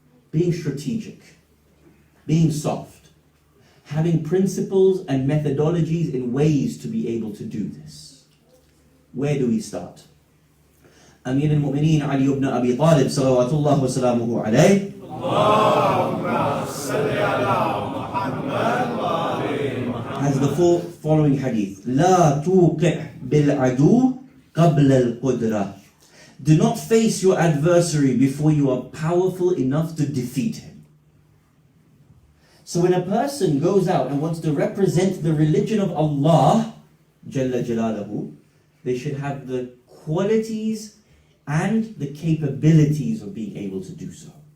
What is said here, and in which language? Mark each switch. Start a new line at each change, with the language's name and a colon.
English: Being strategic, being soft, having principles and methodologies and ways to be able to do this. Where do we start? Amir al-Mu'mineen Ali ibn Abi Talib salawatullah wa salamuhu alayh.
Arabic: Allahumma salli ala Muhammad wa ali Muhammad.
English: Has the following hadith.
Arabic: لا توقع بالعدو قبل القدرة.
English: Do not face your adversary before you are powerful enough to defeat him. So when a person goes out and wants to represent the religion of Allah, Jalla Jalaluhu, they should have the qualities and the capabilities of being able to do so.